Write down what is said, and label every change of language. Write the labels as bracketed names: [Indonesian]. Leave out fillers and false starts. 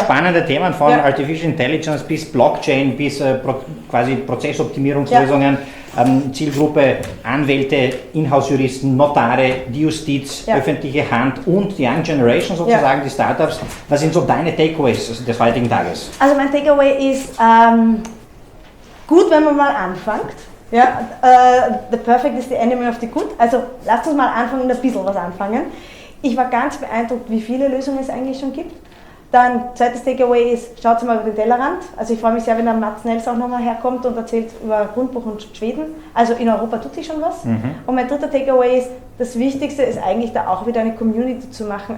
[German] Spannende Themen von Artificial Intelligence bis Blockchain bis quasi Prozessoptimierungslösungen. Zielgruppe Anwälte, Inhouse-Juristen, Notare, die Justiz, öffentliche Hand und die Young Generation sozusagen, die Startups. Was sind so deine Takeaways des heutigen Tages? Also mein Takeaway ist, gut, wenn man mal anfängt. [English] Ja, the perfect is the enemy of the good. [German] Also lasst uns mal anfangen, ein bisschen was anfangen. Ich war ganz beeindruckt, wie viele Lösungen es eigentlich schon gibt. Dann, zweites Takeaway ist, schaut mal über den Tellerrand. Also ich freue mich sehr, wenn der Martinetz auch nochmal herkommt und erzählt über Grundbuch und Schweden. Also in Europa tut sich schon was. Und mein dritter Takeaway ist, das Wichtigste ist eigentlich da auch wieder eine Community zu machen.